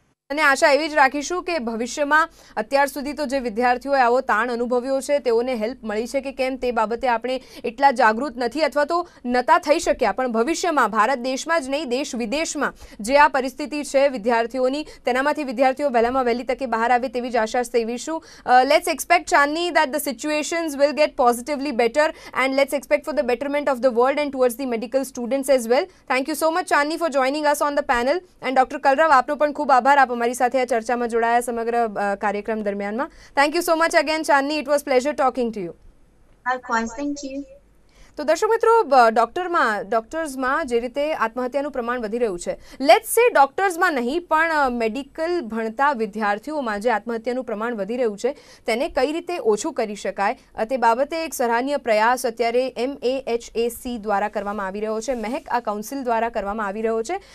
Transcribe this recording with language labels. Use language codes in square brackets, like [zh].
[gu] અને આશા એવી જ રાખીશું કે ભવિષ્યમાં અત્યાર સુધી તો જે વિદ્યાર્થીઓએ આવો તાણ અનુભવ્યો છે તેઓને હેલ્પ મળી છે કે કેમ તે બાબતે આપણે એટલા જાગૃત નથી અથવા તો નતા થઈ શક્યા, પણ ભવિષ્યમાં ભારત દેશમાં જ નહીં દેશ વિદેશમાં જે આ પરિસ્થિતિ છે વિદ્યાર્થીઓની તેનામાંથી વિદ્યાર્થીઓ વહેલામાં વહેલી તકે બહાર આવે તેવી જ આશા સેવીશું. [en] Let's expect Chandni that the situations will get positively better and let's expect for the betterment of the world and towards the medical students as well. Thank you so much Chandni for joining us on the panel and Dr. [gu] Kalrav આપનો પણ ખૂબ આભાર, આપ અમારી સાથે આ ચર્ચામાં જોડાયા સમગ્ર કાર્યક્રમ દરમિયાનમાં. [en] Thank you so much again Chandni, it was pleasure talking to you. Likewise, thank you. [gu] તો દર્શક મિત્રો, ડોક્ટર્સમાં જે રીતે આત્મહત્યાનું પ્રમાણ વધી રહ્યું છે, [en] let's say [gu] ડોક્ટર્સમાં નહીં પણ મેડિકલ ભણતા વિદ્યાર્થીઓમાં જે આત્મહત્યાનું પ્રમાણ વધી રહ્યું છે તેને કઈ રીતે ઓછું કરી શકાય તે બાબતે એક સરાહનીય પ્રયાસ અત્યારે MAHAC દ્વારા કરવામાં આવી રહ્યો છે, મહેક આ કાઉન્સિલ દ્વારા કરવામાં આવી રહ્યો છે.